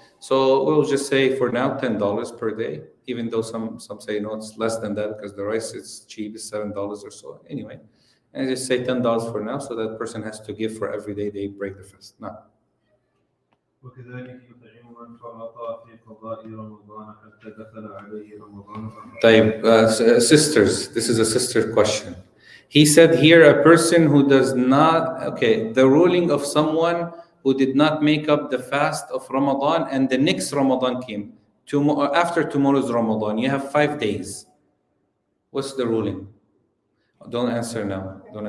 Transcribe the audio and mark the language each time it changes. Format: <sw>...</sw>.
<en>So we'll just say for now $10 per day, even though some say no, it's less than that because the rice is cheap, it's $7 or so. Anyway, and just say $10 for now, so that person has to give for every day they break the fast. Now.</en> <ar>وكذلك يطعم من فرط في قضاء رمضان حتى دخل عليه رمضان.</ar> <en>طيب, sisters, this is a sister question. He said here a person who does not, okay, the ruling of someone who did not make up the fast of Ramadan and the next Ramadan came, after tomorrow's Ramadan, you have 5 days. What's the ruling? Don't answer now.</en>